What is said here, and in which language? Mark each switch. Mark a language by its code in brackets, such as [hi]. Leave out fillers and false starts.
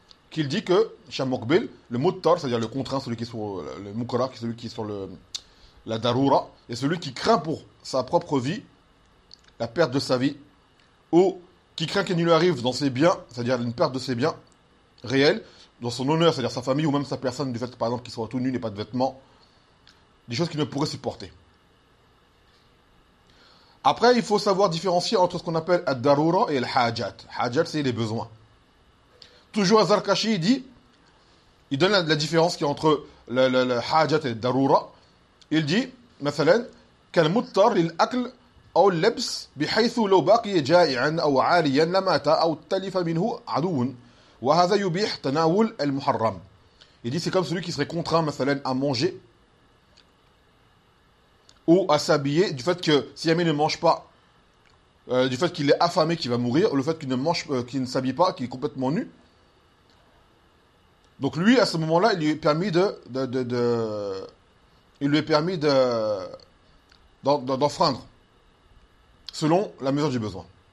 [fr] Qu'il dit que, Cheikh Mokbel, le muttar, c'est-à-dire le contraint, celui qui est sur le mukra, celui qui est sur la daroura, est celui qui craint pour sa propre vie, la perte de sa vie, ou qui craint qu'il ne lui arrive dans ses biens, c'est-à-dire une perte de ses biens réels, dans son honneur, c'est-à-dire sa famille, ou même sa personne, du fait, par exemple, qu'il soit tout nu, n'ait pas de vêtements, des choses qu'il ne pourrait supporter. Après, il faut savoir différencier entre ce qu'on appelle la daroura et le hajat. Hajat, c'est les besoins. Toujours Az-Zarkashi, il donne la différence qui est entre le hajat et le daroura. Il dit, [ar] مثلاً, كان مضطر للأكل أو اللبس بحيث لو بقي جائعاً أو عالياً لمات أو تلف منه عدو وهذا يبيح تناول المحرم. [fr] Il dit, c'est comme celui qui serait contraint, مثلاً, à manger ou à s'habiller du fait que si jamais il ne mange pas, du fait qu'il est affamé, qu'il va mourir, ou le fait qu'il ne mange, qu'il ne s'habille pas, qu'il est complètement nu. Donc lui, à ce moment-là, il lui est permis d'enfreindre selon la mesure du besoin.